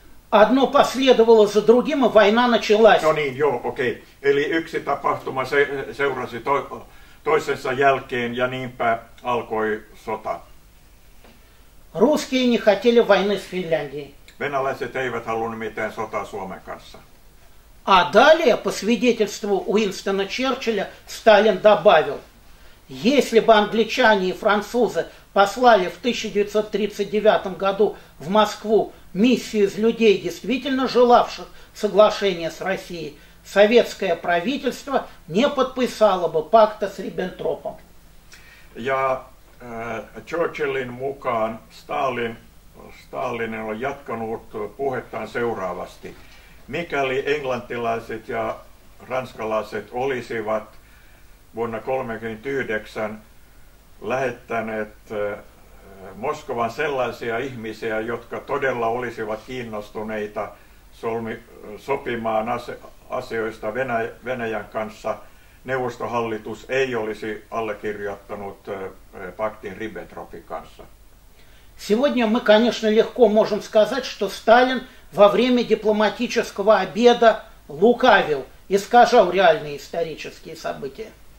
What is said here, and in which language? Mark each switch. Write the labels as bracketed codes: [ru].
[ru] Одно последовало за другим, и война началась. [fi] No niin, joo, okei. Eli yksi tapahtuma seurasi toisensa jälkeen ja niinpä alkoi sota. [ru] Русские не хотели войны с Финляндией. [fi] Venäläiset eivät halunneet mitään sotaa Suomen kanssa. [ru] А далее, по свидетельству Уинстона Черчилля, Сталин добавил, если бы англичане и французы послали в 1939 году в Москву миссию из людей, действительно желавших соглашения с Россией, советское правительство не подписало бы пакта с Риббентропом. [fi] Ja Churchillin mukaan Stalin on jatkanut puhettaan seuraavasti. Mikäli englantilaiset ja ranskalaiset olisivat vuonna 1939 lähettäneet Moskovan sellaisia ihmisiä, jotka todella olisivat kiinnostuneita sopimaan asioista Venäjän kanssa, neuvostohallitus ei olisi allekirjoittanut paktin Ribbentropin kanssa. [ru] Сегодня мы, конечно, легко можем сказать, что Сталин во время дипломатического обеда лукавил, искажал реальные исторические события.